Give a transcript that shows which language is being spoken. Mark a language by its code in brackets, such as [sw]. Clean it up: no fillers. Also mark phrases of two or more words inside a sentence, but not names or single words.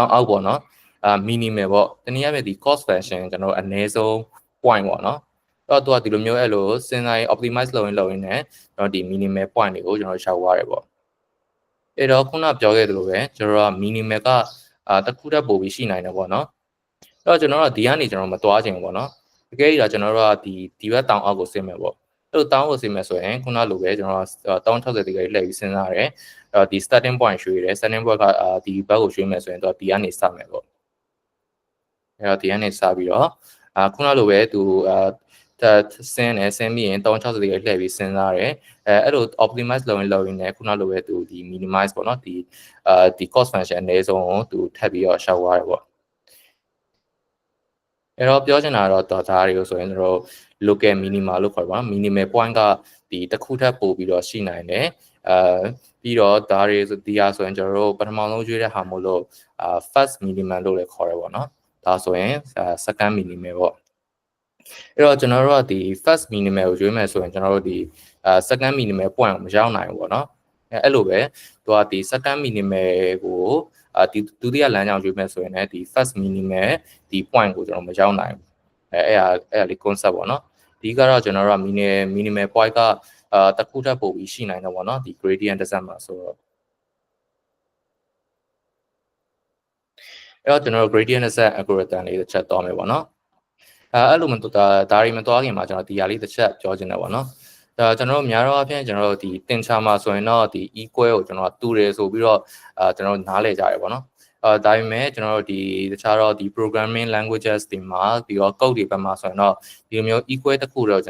[my] င်အောက်ပေါ့နော်minimal ပေါ့တနည်းအားဖြင့်ဒီ [en] cost function [my] ကျွန်တော်တို့အနည်းဆုံး point ပေါ့နော်အဲ့တော့သူကဒီလိုမျိုးအဲ့လိုစဉ်းစားရင် optimize လုပ်ရင်းနဲ့ကျွန်တော်ဒီ [en] minimal point [my] တွေကိုကျွန်တော်ရှောက်သွားတယ်ပေါ့အဲ့တော့ခု နပြောခဲ့သလိုပဲကျွန်တော်တို့က minimal ကတစ်ခုတည်းပို့ပြီးရှိနိုင်တယ်ပေါ့နော်အဲ့တော့ကျွန်တော်တို့ဒီကနေကျွန်တော်မသွားချင်ဘူးပေါ့နော်တကယ်ကြီးကျွန်တော် တို့ကဒီဘက်တောင်အောက်ကိုဆင်းမယ်ပေါ့အဲ့လိုတောင်ကိုဆင်းမယ်ဆိုရင်ခုနလိုပဲကျွန်တော်1060ဒီဂရီလှည့်ပြီးစဉ်းစားရတယ်အဲ့တော့ဒီ [en] starting point [my] ရွှေ့တယ် [en] starting point [my] ကဒီဘက်ကိုရွှေ့မယ်ဆိုရင်တော့ဒီကနေစမယ်ပေါ့အဲ့တော့ဒီကနေစပြီးတော့ခုနလိုပဲသူဆင်းပြီးရင်1060ဒီဂရီလှည့်ပြီးစဉ်းစားရတယ်အဲ့လို optimize လုပ်ရင်းနဲ့ခုနလိုပဲသူဒီ minimize ပေါ့နော်ဒီ [en] cost function [my] အနည်းဆုံးကိုသူထပ်ပြီးတော့ရှောက်သွားတယ်ပေါ့ အဲ့တော့ပြောချင်တာတော့ဒါတွေကိုဆိုရင်တို့ [en] local minima [my] လို့ခေါ်ပါတော့ [en] minimal point [my] ကဒီတစ်ခုထပ်ပို့ပြီးတော့ရှိနိုင်တယ်ပြီးတော့ဒါတွေ ဆိုဒီဟာဆိုရင်ကျွန်တော်တို့ပထမဆုံးရွေးတဲ့ဟာမို့လို့ [en] first minimum [my] လို့လည်းခေါ်ရပါတော့ဒါဆိုရင် [en] second minimum [my] ပေါ့အဲ့တော့ကျွန်တော်တို့ကဒီ [en] first minimal [my] ကိုရွေးမယ်ဆိုရင်ကျွန်တော်တို့ဒီ [en] second minimal point [my] ကိုမရောက်နိုင်ဘူးပေါ့နော်အဲ့လိုပဲသူကဒီ [en] second minimal [my] ကိုဒီဒုတိယလမ်းကြောင်းရွေးမယ်ဆိုရင်လည်းဒီ [en] first minimal [my] ဒီ point ကိုကျွန်တော်မရောက်နိုင်ဘူးအဲ့လေး concept ပေါ့နော်ဒီကတော့ကျွန်တော်တို့က [en] minimal point [my] ကတစ်ခုထပ်ပို့ပြီးရှိနိုင်တယ်ပေါ့နော်ဒီ [en] gradient descent [my] မှာဆိုတော့ အဲ့တော့ကျွန်တော်တို့ [en] gradient descent algorithm [my] လေးတစ်ချက်သွားမယ်ပေါ့နော်အဲ့လိုဒါတွေမသွားခင်မှာကျွန်တော်ဒီဟာလေးတစ်ချက်ပြောချင်တယ်ပေါ့နော်ကျွန်တော်တို့များတော့အဖြစ်ကျွန်တော်တို့ဒီတင်ချာမှာဆိုရင်တော့ဒီ equal ကိုကျွန်တော်တူတယ်ဆိုပြီးတော့ကျွန်တော်နားလည်ကြရပေါ့နော်ဒါပေမဲ့ကျွန်တော်တို့ဒီတခြားတော့ဒီ [en] programming languages [my] တွေမှာပြီးတော့ code တွေဘက်မှာဆိုရင်တော့ဒီလိုမျိုး equal တစ်ခုတော့ကျွန်